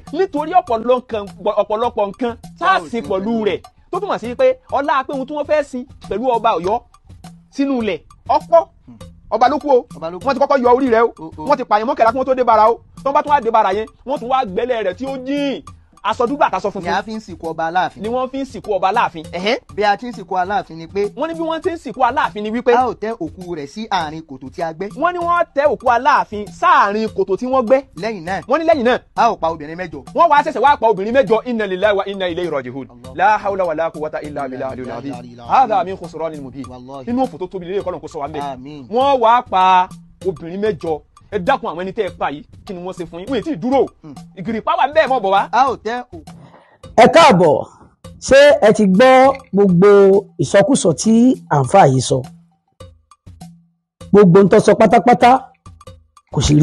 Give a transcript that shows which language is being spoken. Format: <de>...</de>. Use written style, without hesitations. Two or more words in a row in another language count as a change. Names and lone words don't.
<yo>nítorí ọ̀pọ̀lọpọ̀ nǹkan tá a sin pẹ̀lú rẹ̀ tó túmọ̀ sí pé ọlá pé ohun tí wọ́n fẹ́ sin pẹ̀lú ọba Ọ̀yọ́ sínú ilẹ̀ ọ̀pọ̀ ọba ló kú o wọ́n ti kọ́kọ́ yọ orí rẹ̀ o wọ́n ti pààyàn mọ́kànlá kí wọ́n tó dé bara o tó ń bá tún wá dé bara yẹn wọ́n tún wá gbẹ́lẹ̀ rẹ̀ tí ó jìn aṣọ dúdú àtàṣọ funfun. ni a fi ń sìnkú ọba aláàfin. ni wọ́n fi ń sìnkú ọba aláàfin. bí a ti ń sìnkú aláàfin ni pé. wọ́n ní bí wọ́n ti ń sìnkú aláàfin ni wípé. a ò tẹ́ òkú rẹ̀ sí àárín kòtò tí a gbẹ́. wọ́n ní wọ́n tẹ́ òkú aláàfin sáàárín kòtò tí wọ́n gbẹ́. lẹ́yìn náà. wọ́n ní lẹ́yìn náà. a ò pa obìnrin mẹ́jọ. wọ́n wá ṣẹ̀ṣẹ̀ wá pa obìnrin mẹ́jọ</yo> <ar>إنا لله وإنا إليه راجعون. لا حول ولا قوة إلا بالله العلي العظيم هذا من الخسران المبين.</ar> <yo>inú òfò tó tóbi lélẹ̀ kọ́lọ́n kó sọ wá mẹ́. wọ́n wá pa obìnrin mẹ́jọ ẹ dákun àwọn ẹni tẹ́ ẹ pa yìí kí ni wọ́n ṣe fún yín wọ́n ti dúró ìgìrìpá wà bẹ́ẹ̀ mọ́ bọ̀ wá. a ò tẹ́ òkú. ẹ káàbọ̀ ṣé ẹ ti gbọ́ gbogbo ìsọkúsọ tí àǹfààní sọ gbogbo ń tó sọ pátápátá kò sì</yo>